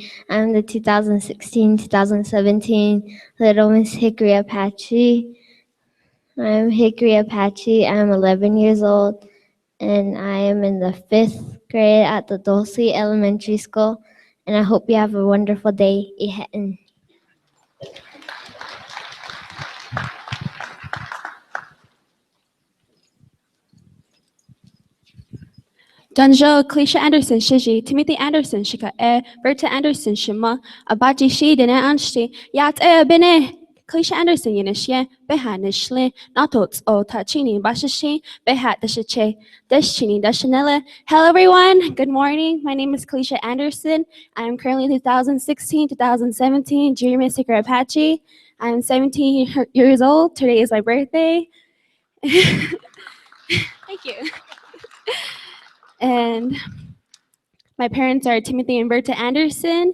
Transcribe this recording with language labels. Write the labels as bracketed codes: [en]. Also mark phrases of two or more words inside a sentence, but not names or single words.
[en] I'm the 2016-2017 Little Miss Hickory Apache. I'm Hickory Apache. I'm 11 years old, and I am in the 5th grade at the Dulce Elementary School, and I hope you have a wonderful day. [apj] Ihetin. Danjo, Cleisha Anderson, Shiji, Timothy Anderson, Shika, Berta Anderson, Shima, Abaji Shi, Dene Anshi, Yat Bene, Cleisha Anderson, Yenishye, Behan Nishle, Natots, O Tachini, Bashashi, Behat Dashache, Dashini, Dashanella. [en] Hello, everyone. Good morning. My name is Cleisha Anderson. I am currently 2016-2017 Junior Miss Hickory Apache. I am 17 years old. Today is my birthday. Thank you. And my parents are Timothy and Berta Anderson.